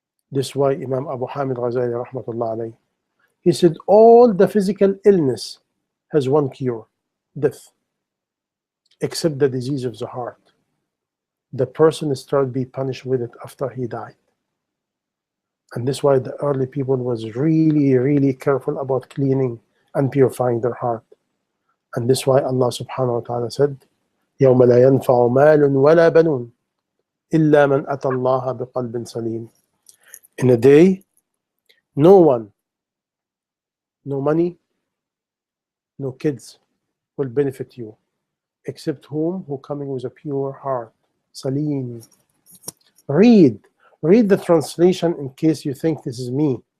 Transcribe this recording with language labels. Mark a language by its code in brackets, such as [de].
[en] This is why Imam Abu Hamid Ghazali rahmatullah alayhi, he said all the physical illness has one cure, death, except the disease of the heart. The person started to be punished with it after he died. And this is why the early people was really, really careful about cleaning and purifying their heart. And this is why Allah subhanahu wa ta'ala said, [ar] يَوْمَ لَا يَنْفَعُ مَالٌ وَلَا بَنُونَ إِلَّا مَنْ أَتَى اللَّهَ بِقَلْبٍ سَلِيمٍ. [en] In a day, no one, no money, no kids will benefit you, except whom who coming with a pure heart. Salim. Read the translation in case you think this is me.